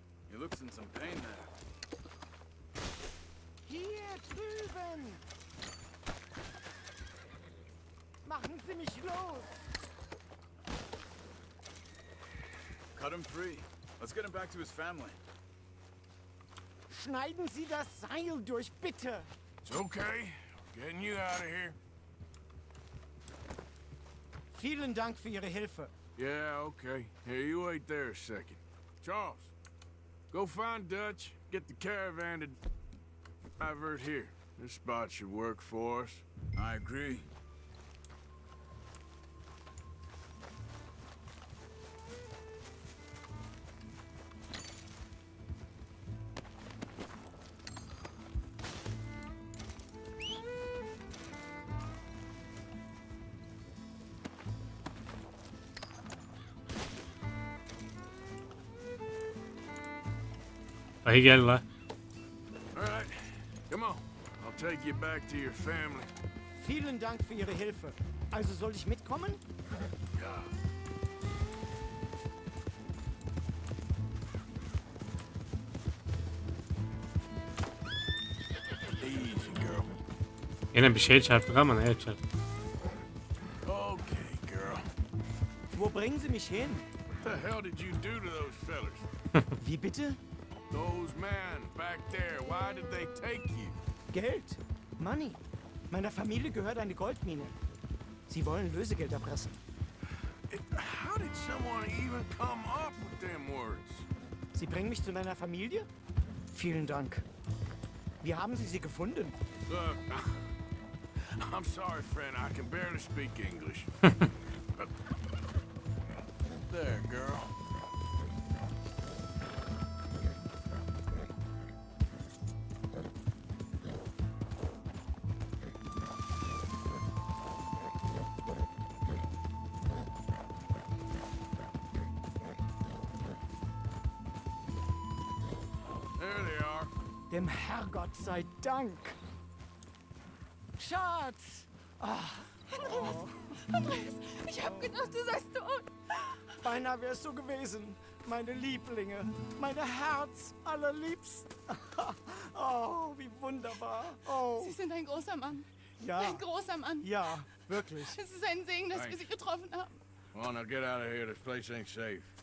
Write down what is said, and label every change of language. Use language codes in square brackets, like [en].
[en] He looks in some pain there. [de] Hier drüben! Machen Sie mich los! [en] Cut him free. Let's get him back to his family. [de] Schneiden Sie das Seil durch, bitte! [en] It's okay. Getting you out of here. [de] Vielen Dank für Ihre Hilfe. [en] Yeah, okay. Here, you wait there a second. Charles, go find Dutch. Get the caravan to divert here. This spot should work for us. I agree. [tr] Dayı gel la. [en] All right, come on. I'll take you back to your family. [de] Vielen Dank für Ihre Hilfe. Also soll ich mitkommen? Ja. [en] Easy, girl. [tr] Yine bir şeye çarptık ama neye çarptık? [en] Okay, girl. [de] Wo bringen Sie mich hin? [en] What the hell did you do to those fellers? [de] Wie bitte? [en] Those men back there, why did they take you? [de] Geld. Money. Meiner Familie gehört eine Goldmine. Sie wollen Lösegeld erpressen. [en] How did someone even come up with them words? [de] Sie bringen mich zu meiner Familie? Vielen Dank. Wie haben Sie sie gefunden? [en] Look, I'm sorry, friend. I can barely speak English. There, girl. There they are. [de] Dem Herrgott sei Dank. Schatz! Andreas, ich hab gedacht, du seist tot. Beinahe wär's so gewesen. Meine Lieblinge, meine Herz allerliebsten. Oh, wie wunderbar. Oh, Sie sind ein großer Mann. ja, Ein großer Mann. ja, wirklich. Es ist ein Segen, dass wir Sie getroffen haben. [en] Well, now get out of here. This place ain't safe.